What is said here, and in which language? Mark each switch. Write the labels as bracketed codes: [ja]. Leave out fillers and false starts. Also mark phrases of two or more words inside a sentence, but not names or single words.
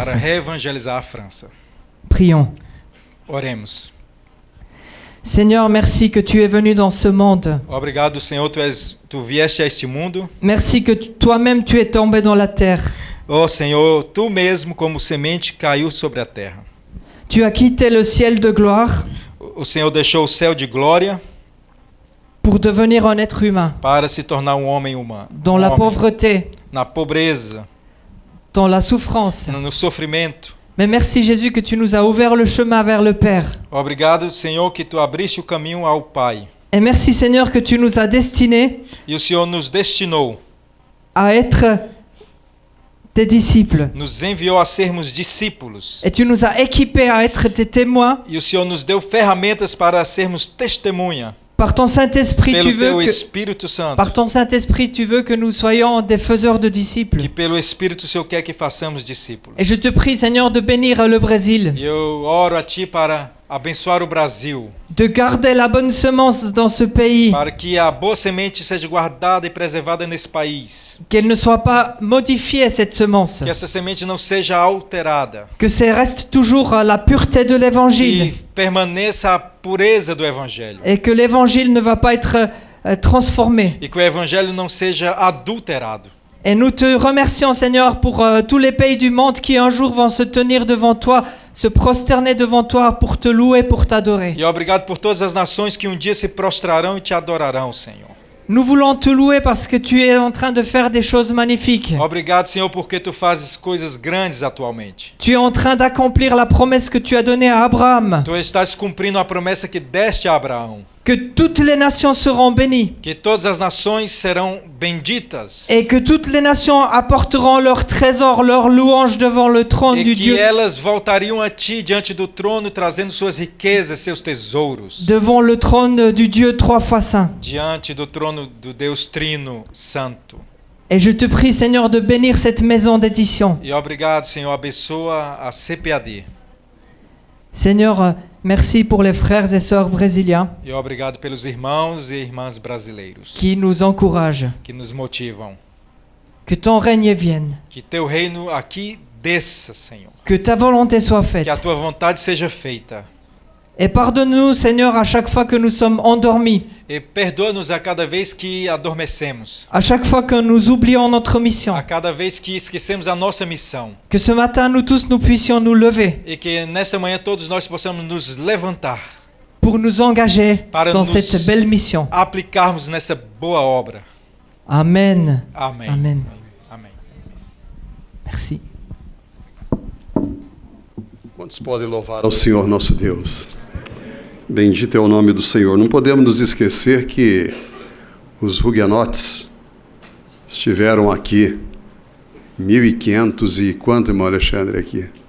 [pt] Para reevangelizar a França. [fr] Prions. [pt] Oremos. [fr] Seigneur, merci que tu es venu dans ce monde. [pt] Obrigado, Senhor, tu vieste a este mundo. [fr] Merci que toi-même tu es tombé dans la terre. [pt] Oh, Senhor, tu mesmo como semente caiu sobre a terra. [fr] Tu as quitté le ciel de gloire [pt] O Senhor deixou o céu de glória [fr] pour devenir un être humain, [pt] para se tornar um homem humano. [fr] dans la pauvreté, [pt] Na pobreza, [fr] dans la souffrance. [pt] no sofrimento. [fr] Mais merci Jésus que tu nous as ouvert le chemin vers le Père. [pt] Obrigado, Senhor, que tu abriste o caminho ao Pai. [fr] Et merci Seigneur que tu nous as destinés [pt] E o Senhor nos destinou, [fr] à être tes disciples. [pt] nos enviou a sermos discípulos. [fr] Et tu nous as équipés à être tes témoins. [pt] E o Senhor nos deu ferramentas para sermos testemunha. [fr] Par ton Saint-Esprit, [pt] Pelo teu [fr] par [pt] Espírito Santo. [fr] ton Saint-Esprit, tu veux que nous soyons des faiseurs de disciples. [pt] Que pelo Espírito o Senhor quer que façamos discípulos. [fr] Et je te prie, Seigneur, de bénir le Brésil. [pt] E eu oro a Ti para abençoar o Brasil, [fr] de garder la bonne semence dans ce pays, [pt] para que a boa semente seja guardada e preservada nesse país, [fr] qu'elle ne soit pas modifiée, cette semence, [pt] que essa semente não seja alterada, [fr] que ça reste toujours la pureté de l'évangile, [pt] que permaneça a pureza do Evangelho, [fr] et que l'évangile ne va pas être transformé. [pt] e que o Evangelho não seja adulterado. [fr] Et nous te remercions, Seigneur, pour tous les pays du monde qui un jour vont se tenir devant toi, se prosterner devant toi pour te louer, pour t'adorer. [pt] E obrigado por todas as nações que dia se prostrarão e te adorarão, Senhor. [fr] Nous voulons te louer parce que tu es en train de faire des choses magnifiques. [pt] Obrigado, Senhor, porque tu fazes coisas grandes atualmente. [fr] Tu es en train d'accomplir la promesse que tu as donnée à Abraham, [pt] Tu estás cumprindo a promessa que deste a Abraão, [fr] que toutes les nations seront bénies [pt] que todas as nações serão benditas [fr] et que toutes les nations apporteront leur trésor, leur louange devant le trône [pt] e [fr] du [pt] que [fr] Dieu, [pt] elas voltariam a ti diante do trono, trazendo suas riquezas, seus tesouros, [fr] devant le trône du Dieu 3 fois saint. [pt] diante do trono do Deus Trino Santo. [fr] Et je te prie, Seigneur, de bénir cette maison d'édition. [pt] E obrigado, Senhor, abençoa a CPAD. [fr] Seigneur, merci pour les frères et sœurs brésiliens [pt] E obrigado pelos irmãos e irmãs brasileiros [fr] qui nous encouragent. [pt] que nos motivam. [fr] Que ton règne vienne, [pt] Que teu reino aqui desça, Senhor. [fr] que ta volonté soit faite. [pt] Que a tua vontade seja feita. [fr] Et pardonne-nous, Seigneur, à chaque fois que nous sommes endormis, [pt] E perdoa-nos a cada vez que adormecemos, [fr] à chaque fois que nous oublions notre mission. [pt] a cada vez que esquecemos a nossa missão. [fr] Que ce matin, nous tous, nous puissions nous lever [pt] E que nessa manhã todos nós possamos nos levantar, [fr] pour nous engager [pt] Para [fr] dans nous- cette belle mission. [pt] aplicarmos nessa boa obra. [fr] Amen. [pt] Amém. [fr] Amen. [pt] Amém. [fr] Merci. [pt] Quantos podem louvar ao Senhor nosso Deus? Bendito é o nome do Senhor. Não podemos nos esquecer que os huguenotes estiveram aqui, 1500 e quanto, irmão Alexandre, aqui?